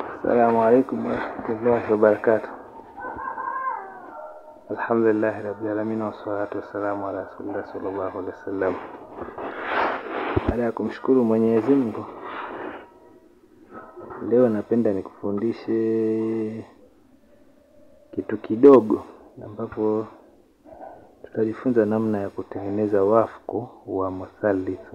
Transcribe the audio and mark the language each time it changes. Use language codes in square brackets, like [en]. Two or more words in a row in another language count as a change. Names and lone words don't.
[ar] السلام عليكم ورحمة الله وبركاته الحمد لله رب العالمين والصلاة والسلام على رسول الله صلى الله عليه وسلم. [sw] Baada ya kumshukuru Mwenyezi Mungu, leo napenda nikufundishe kitu kidogo ambapo tutajifunza namna ya kutengeneza wafku wa muthalithu.